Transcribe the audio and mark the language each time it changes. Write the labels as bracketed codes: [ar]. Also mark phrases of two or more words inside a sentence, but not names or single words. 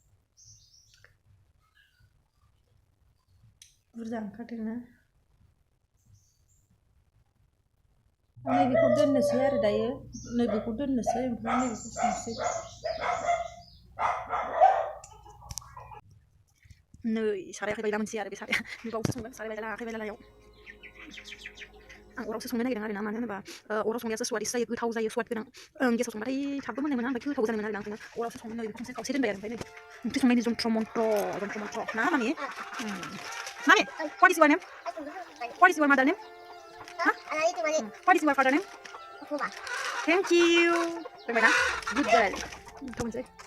[brx] बुरजा ओंखारदोंना नैबेखौ दोननोसै आरो दायो नैबेखौ दोननोसै ओमफ्राय नैबेखौ संसै नै साराया आखाइ बायला मोनसै आरो बे साराया बावसो संगोन साराय बायला आखाइ बायलायाव आं अरावसो संनो नागिरदों आरो ना मानो होनोबा अराव संनायासो स्वादिस जायो गोथाव जायो स्वाद गोनां गेसाव संबाथाय थाबबो मोननाय मोना ओमफ्राय गोथाव जानो मोना आरो ना ओंखायनो अरावसो संनो नै खनसे खावसे दोनबाय आरो ओमफ्राय नै ओंख्रि संनायनि जन्थ्र मन्त्र ना मामि मामि [en] what is your name what is your mother name what is your father name thank you [brx] रोंबाय ना [en] good girl [brx] थाव मोनसै